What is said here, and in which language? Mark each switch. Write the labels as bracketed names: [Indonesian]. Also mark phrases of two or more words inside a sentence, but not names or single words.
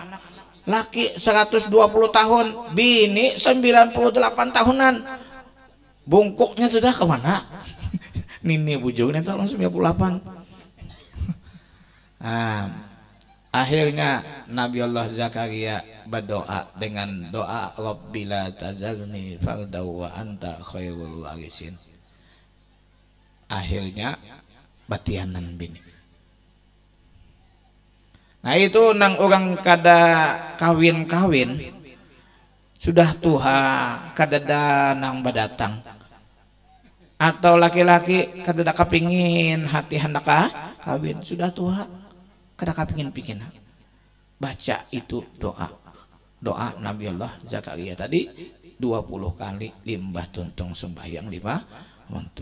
[Banjar] Laki 120 tahun, bini 98 tahunan. Bungkuknya sudah kemana? Nini bujurnya tahun 98. Akhirnya Nabi Allah Zakaria berdoa dengan doa [Arabic] رب لا تذرني فردا وأنت خير الوارثين. [Banjar] Akhirnya batianan bini. Nah itu nang orang kada kawin-kawin sudah tua kada nang badatang, atau laki-laki kada kepingin hati hendak kawin sudah tua kada kapingin-pingin baca itu doa Nabiullah Zakaria tadi 20 kali limbah tuntung sembahyang 5 waktu.